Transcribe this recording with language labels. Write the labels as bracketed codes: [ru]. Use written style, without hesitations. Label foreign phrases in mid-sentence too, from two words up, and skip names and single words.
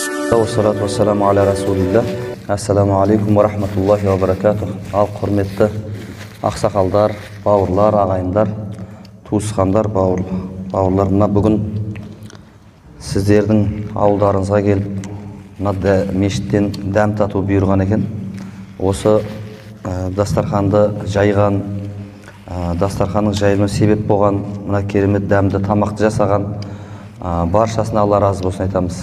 [ar] والصلاة والسلام على رسول الله السلام عليكم ورحمة الله وبركاته. [kk] Ал құрметті ақсақалдар, бауырлар, ағайындар, туысқандар, бауырларына бүгін сіздердің ауылдарыңызға келіп, мешіттен дәм тату бұйырған екен. Осы дастарханды жайған, дастарханның жайылуына себеп болған, мына керемет дәмді тамақты жасаған баршасына Алла разы болсын айтамыз.